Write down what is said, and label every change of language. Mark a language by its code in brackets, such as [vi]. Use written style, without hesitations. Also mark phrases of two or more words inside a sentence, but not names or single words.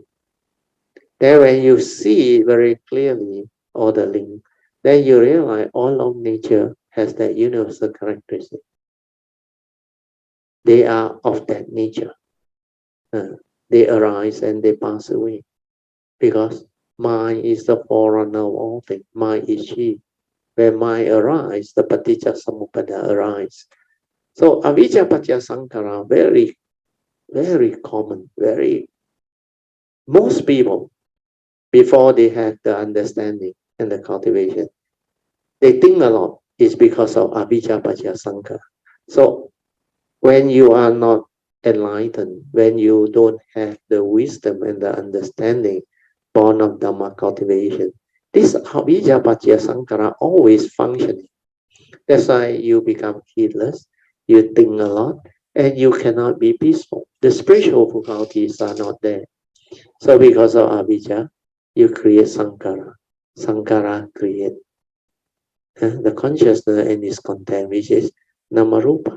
[en] Then when you see very clearly all the link, then you realize all of nature has that universal characteristic. They are of that nature. They arise and they pass away. Because mind is the forerunner of all things. Mind is she. When mind arises, the [pi] paticca samuppada [en] arises. [pi] So avijja paccaya sankhara, [en] very, very common, most people, before they have the understanding and the cultivation, they think a lot. It's because of [pi] avijja paccaya sankhara. [en] So when you are not enlightened, when you don't have the wisdom and the understanding born of Dhamma cultivation, this [pi] avijja paccaya sankhara [en] always functioning. That's why you become heedless, you think a lot, and you cannot be peaceful. The spiritual faculties are not there. So because of avijja, you create sankhara. Sankhara create the consciousness and its content, which is namarupa.